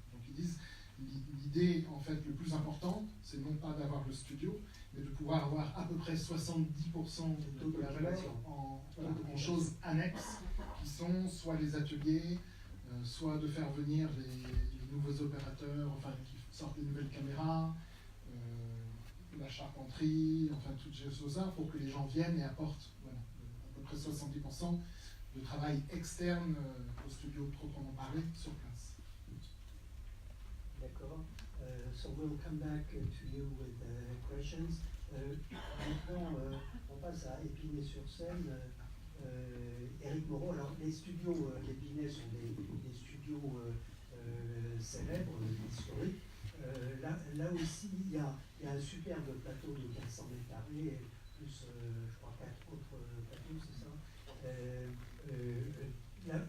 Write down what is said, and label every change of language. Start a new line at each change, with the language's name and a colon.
French: Donc ils disent, l'idée en fait le plus important, c'est non pas d'avoir le studio, mais de pouvoir avoir à peu près 70% de la valeur en choses annexes, qui sont soit les ateliers, soit de faire venir les nouveaux opérateurs, enfin qui sortent des nouvelles caméras, la charpenterie, enfin toutes ces choses-là, pour que les gens viennent et apportent à peu près 70% de travail externe au studio proprement parlé sur place. D'accord.
English: So we'll come back to you with questions.
French: Maintenant, on passe à Épinay-sur-Seine. Éric Moreau, alors les studios d'Épinay sont des studios célèbres, historiques. Là aussi, il y a un superbe plateau de 400 mètres carrés, plus je crois 4 autres plateaux, c'est ça.